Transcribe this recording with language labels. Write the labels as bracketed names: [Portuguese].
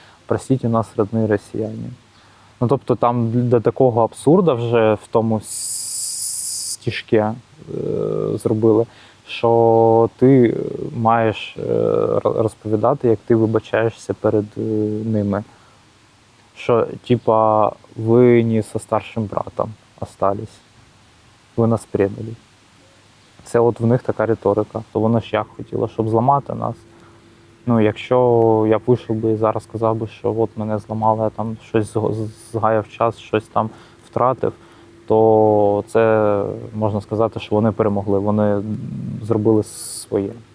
[Ukrainian] Простіть, у нас родні росіяни. Тобто там до такого абсурду вже в тому стишки зробили, що ти маєш розповідати, як ти вибачаєшся перед ними. [Russian] Що, ви не со старшим братом остались, ви нас предали. [Ukrainian] Це от в них така риторика. То вона ж як хотіла, щоб зламати нас. Якщо я вийшов би і зараз сказав би, що от мене зламали, я там щось згаяв час, щось там втратив, то це можна сказати, що вони перемогли, вони зробили своє.